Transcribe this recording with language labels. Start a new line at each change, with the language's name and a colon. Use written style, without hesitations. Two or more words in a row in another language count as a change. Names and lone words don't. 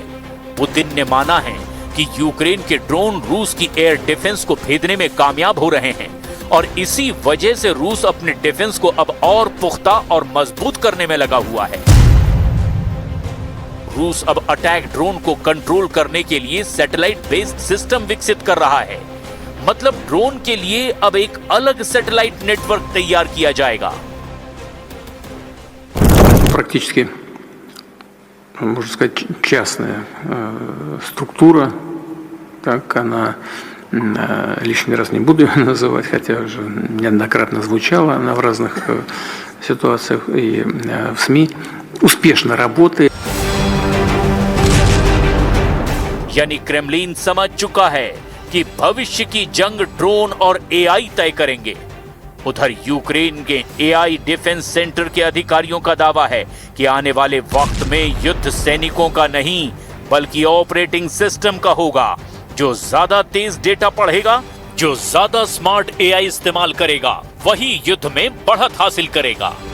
Hindi: पुतिन ने माना है कि यूक्रेन के ड्रोन रूस की
English: air defense
Hindi: को भेदने में कामयाब हो रहे हैं और इसी वजह से रूस अपने डिफेंस को अब और पुख्ता और मजबूत करने में लगा हुआ है। रूस अब
English: attack drone
Hindi: को कंट्रोल करने के लिए
English: satellite based system
Hindi: विकसित कर रहा है। मतलब ड्रोन के लिए अब एक अलग
English: satellite network
Hindi: तैयार किया जाएगा।
Russian: Практически, можно сказать, частная структура, так она, лишний раз не буду ее называть, хотя уже неоднократно звучала она в разных ситуациях и в СМИ, успешно работает.
Hindi: यानी क्रेमलिन समझ चुका है कि भविष्य की जंग ड्रोन और एआई तय करेंगे। उधर यूक्रेन के
English: AI defense center
Hindi: के अधिकारियों का दावा है कि आने वाले वक्त में युद्ध सैनिकों का नहीं बल्कि
English: operating system
Hindi: का होगा, जो ज्यादा तेज डेटा पढ़ेगा, जो ज्यादा
English: smart AI
Hindi: इस्तेमाल करेगा, वही युद्ध में बढ़त हासिल करेगा।